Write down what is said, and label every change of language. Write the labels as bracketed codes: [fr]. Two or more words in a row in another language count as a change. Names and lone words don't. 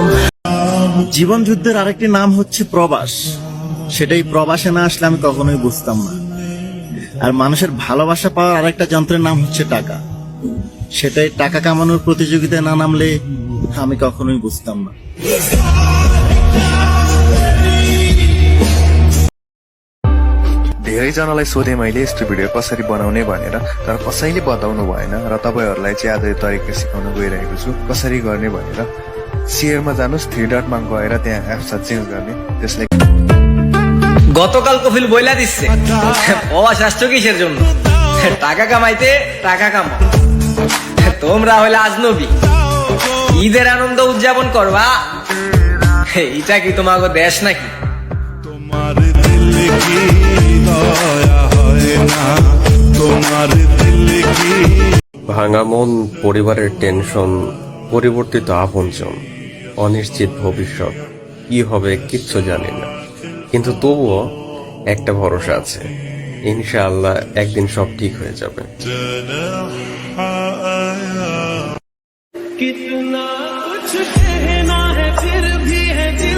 [bn] জীবন যুদ্ধের আরেকটি নাম হচ্ছে প্রবাস। সেটাই প্রবাসে না আসলে আমি কখনোই বুঝতাম না। আর মানুষের ভালোবাসা পাওয়ার আরেকটা যন্ত্রের নাম হচ্ছে টাকা। সেটাই টাকা কামানোর প্রতিযোগিতায় না নামলে আমি কখনোই বুঝতাম না। [ne] धेरैजनालाई सोधेँ मैले यस्तो भिडियो कसरी बनाउने भनेर, तर कसैले बताउनु भएन र तपाईँहरूलाई चाहिँ आज यो तरिका सिकाउन गइरहेको छु कसरी गर्ने भनेर। शेयरमा जानुहोस्, 3 डटमा गएर त्यहाँ एप्स चेन्ज गर्ने, त्यसलाई। [bn] গতকাল কফিল বইলা দিচ্ছে প্রবাস আসছো কিসের জন্য? টাকা কামাইতে, টাকা কামাও। তোমরা হইলে আজনবী, ঈদের আনন্দ উদযাপন করবা, এটা কি তোমাকে দেশ নাকি? তোমার দিল কি দয়া হয় না, তোমার দিল কি। ভাঙা মন, পরিবারের টেনশন, পরিবর্তিত আপনজন, অনিশ্চিত ভবিষ্যৎ, কি হবে কিচ্ছু জানি না, কিন্তু তবুও একটা ভরসা আছে, ইনশাআল্লাহ একদিন সব ঠিক হয়ে যাবে। [hi] कितना कुछ कहना है फिर भी है